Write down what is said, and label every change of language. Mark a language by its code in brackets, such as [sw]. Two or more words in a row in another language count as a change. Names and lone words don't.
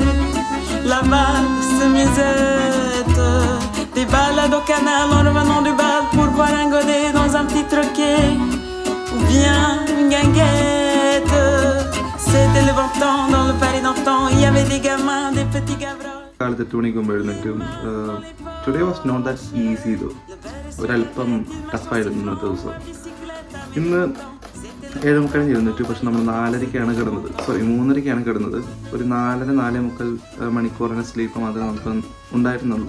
[fr] La valse, musette. Des balades au canal en revenant du bal pour boire un godet dans un petit troquet. Ou bien une guinguette. C'était le bon temps dans le palais d'antan. Il y avait des gamins, des petits gavrots. [ml] കാലത്ത് 8 മണിക്ക് എഴുന്നേറ്റും [en] today was not that easy though. [ml] ഒരല്പം ടഫായിരുന്നു ഇന്നത്തെ ദിവസം. ഇന്ന് 7:30 എഴുന്നേറ്റു. പക്ഷെ നമ്മൾ 4:30ക്കാണ് കിടന്നത്. 3:30ക്കാണ് കിടന്നത്. ഒരു 4-4:45 മണിക്കൂറിന് സ്ലീപ്പ് മാത്രമേ നമുക്ക് ഉണ്ടായിരുന്നുള്ളൂ.